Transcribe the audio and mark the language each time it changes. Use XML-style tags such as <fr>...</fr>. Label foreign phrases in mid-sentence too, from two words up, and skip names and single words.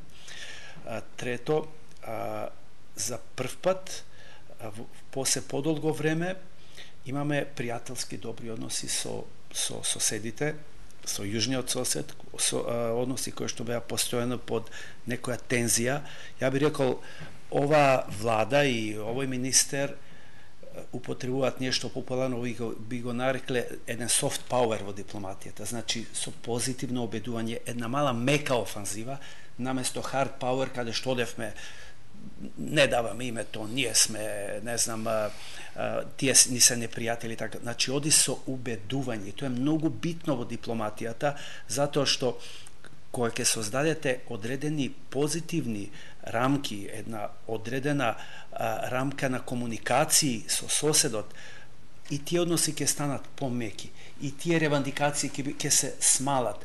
<mk>Трето, за прв пат после подолго време имаме пријателски добри односи со соседите, со јужниот сосед, односи кои што беа постојано под некоја тензија. Ја би рекол, ова влада и овој министер употребуваат нешто популарно, би го нарекле еден</mk> <en>soft power</en> <mk>во дипломатијата, значи со позитивно обедување, една мала мека офанзива, наместо</mk> <en>hard power,</en> <mk>каде што одевме, не даваме името, ние сме, не знам, тие ни се непријатели, така. Значи, оди со убедување. Тоа е многу битно во дипломатијата, затоа што кога ќе создадете одредени позитивни рамки, една одредена рамка на комуникации со соседот, и тие односи ќе станат помеки, и тие ревандикации ќе се смалат.</mk>